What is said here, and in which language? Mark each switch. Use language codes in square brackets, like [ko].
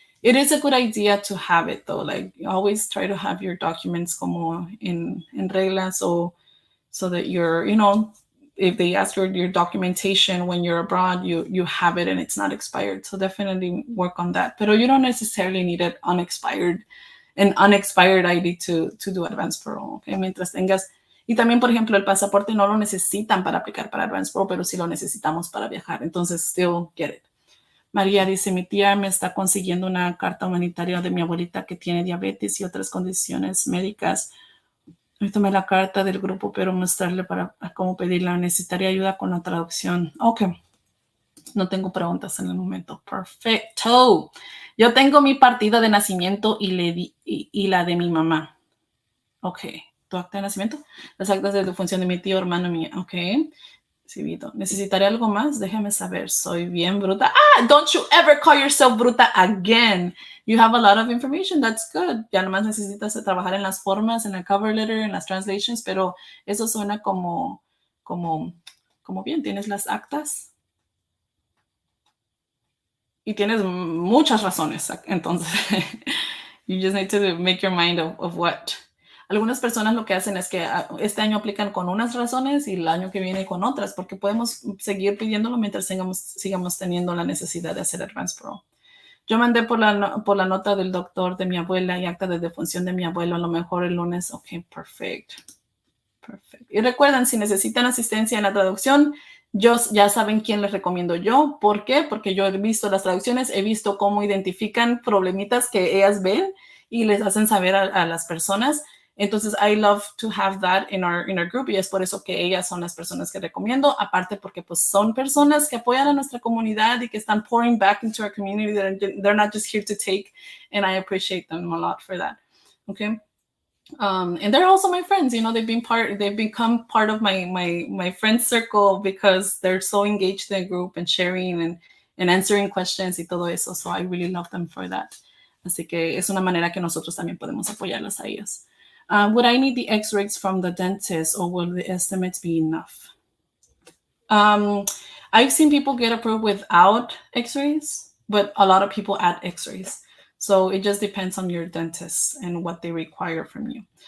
[en] It is a good idea to have it though. Like, always try to have your documents [es] como in regla, [en] so that you're, if they ask your documentation when you're abroad, you have it and it's not expired. So definitely work on that. But you don't necessarily need an unexpired ID to do Advance Parole. [es] Okay, mientras tengas. Y también, por ejemplo, el pasaporte no lo necesitan para aplicar para Advance Parole, pero sí lo necesitamos para viajar. Entonces, [en] still get it. [es] María dice, mi tía me está consiguiendo una carta humanitaria de mi abuelita que tiene diabetes y otras condiciones médicas. Hoy tomé la carta del grupo, pero mostrarle para cómo pedirla. Necesitaría ayuda con la traducción. Ok. No tengo preguntas en el momento. Perfecto. Yo tengo mi partida de nacimiento y la de mi mamá. Ok. ¿Tu acta de nacimiento? Las actas de defunción de mi tío, hermano mío. Ok. ¿Necesitaré algo más? Déjame saber. Soy bien bruta. [en] Don't you ever call yourself bruta again. You have a lot of information. That's good. [es] Ya nomás necesitas trabajar en las formas, en el cover letter, en las translations, pero eso suena como bien. Tienes las actas y tienes muchas razones. [en] Entonces, you just need to make your mind of what. [es] Algunas personas lo que hacen es que este año aplican con unas razones y el año que viene con otras, porque podemos seguir pidiéndolo mientras sigamos teniendo la necesidad de hacer Advance Parole. Yo mandé por la nota del doctor de mi abuela y acta de defunción de mi abuelo, a lo mejor el lunes. Ok, perfecto. Y recuerden, si necesitan asistencia en la traducción, ya saben quién les recomiendo yo. ¿Por qué? Porque yo he visto las traducciones, he visto cómo identifican problemitas que ellas ven y les hacen saber a las personas. Entonces, [en] I love to have that in our group [es] y es por eso que ellas son las personas que recomiendo. Aparte porque pues son personas que apoyan a nuestra comunidad y que están [en] pouring back into our community. They're not just here to take, and I appreciate them a lot for that. Okay. And they're also my friends. You know, they've become part of my friend circle because they're so engaged in the group and sharing and answering questions [es] y todo eso. [en] So I really love them for that. [es] Así que es una manera que nosotros también podemos apoyarlas a ellas. [en] Would I need the X-rays from the dentist or will the estimates be enough? I've seen people get approved without X-rays, but a lot of people add X-rays. So it just depends on your dentist and what they require from you.